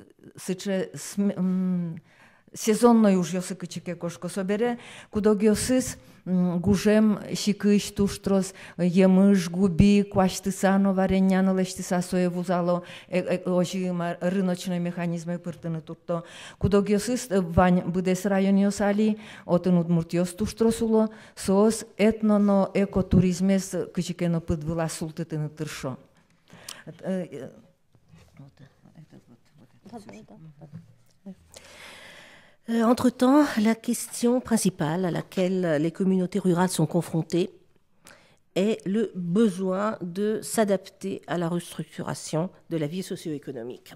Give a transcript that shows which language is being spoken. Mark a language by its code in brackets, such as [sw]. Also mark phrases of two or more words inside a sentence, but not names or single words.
[udm] сезонной уж ёсы кычыке кошко собере, кудогиосыз гужем шикыш туштрос емыш губи кваштысано варенняно лештыса сое вузало ожи [ru] рыночной механизмы [udm] пыртыны турто кудогиосыз вань быдес райониос али отын удмуртиос туштросуло соос этноно экотуризмес кычыкено пыдвыла султытыны тыршо. [fr] Entre-temps, la question principale à laquelle les communautés rurales sont confrontées est le besoin de s'adapter à la restructuration de la vie socio-économique.